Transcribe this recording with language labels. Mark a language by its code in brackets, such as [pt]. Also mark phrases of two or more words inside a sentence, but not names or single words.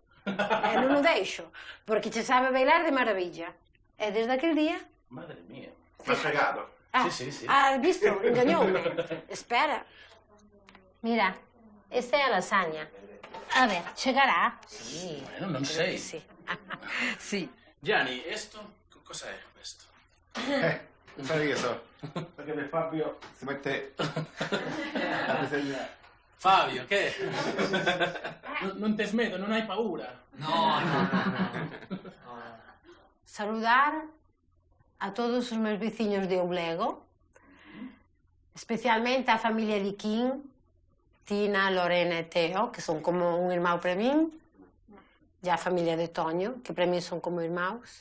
[gl] E non o deixo, porque che sabe bailar [es] de maravilla. [gl] E desde aquel día... [es] Madre mía. [it] M'ha fregato. [gl] Sí. Ah, visto? Engañoume. Espera. Mira, esta é a lasaña. A ver, chegará? Sí. Bueno, non sei. Sí. Sí. [it] Gianni, esto, cosa è questo? Sai che so? Perché per Fabio si mette la presella. Fabio, che? Non te smedo, non hai paura? No. [gl] Saludar a todos os meus veciños de Oblego, especialmente a familia de Quín, Tina, Lorena e Teo, que son como un irmão para min, e a familia de Toño, que para min son como irmãos.